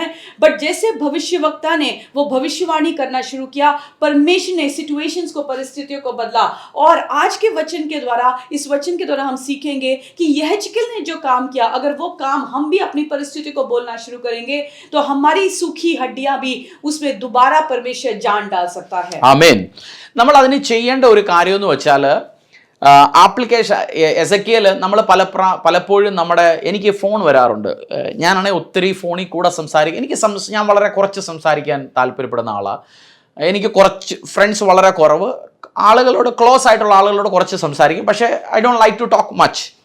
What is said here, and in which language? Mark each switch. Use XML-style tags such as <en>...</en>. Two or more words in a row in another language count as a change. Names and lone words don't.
<hi>बट जैसे भविष्यवक्ता ने वो भविष्यवाणी करना शुरू किया, परमेश्वर ने सिचुएशंस को, परिस्थितियों को बदला। और आज के वचन के द्वारा, इस वचन के द्वारा हम सीखेंगे कि यहेजकेल ने जो काम किया, अगर वो काम हम भी अपनी परिस्थिति को बोलना शुरू करेंगे तो हमारी सूखी हड्डियां भी उसमें दोबारा परमेश्वर जान डाल सकता है।</hi> <ml>ആമേൻ. നമ്മൾ അതിന് ചെയ്യേണ്ട ഒരു കാര്യം എന്ന് വെച്ചാൽ ആപ്ലിക്കേഷൻ എസെക്കിയേൽ നമ്മൾ പലപ്പോഴും എനിക്ക് ഫോൺ വരാറുണ്ട്. ഞാനാണെങ്കിൽ ഒത്തിരി ഫോണിൽ കൂടെ സംസാരിക്കും. ഞാൻ വളരെ കുറച്ച് സംസാരിക്കാൻ താല്പര്യപ്പെടുന്ന ആളാണ്. എനിക്ക് കുറച്ച് ഫ്രണ്ട്സ് വളരെ കുറവ്, ആളുകളോട് ക്ലോസ് ആയിട്ടുള്ള ആളുകളോട് കുറച്ച് സംസാരിക്കും, പക്ഷേ</ml> <en>I don't like to talk much.</en>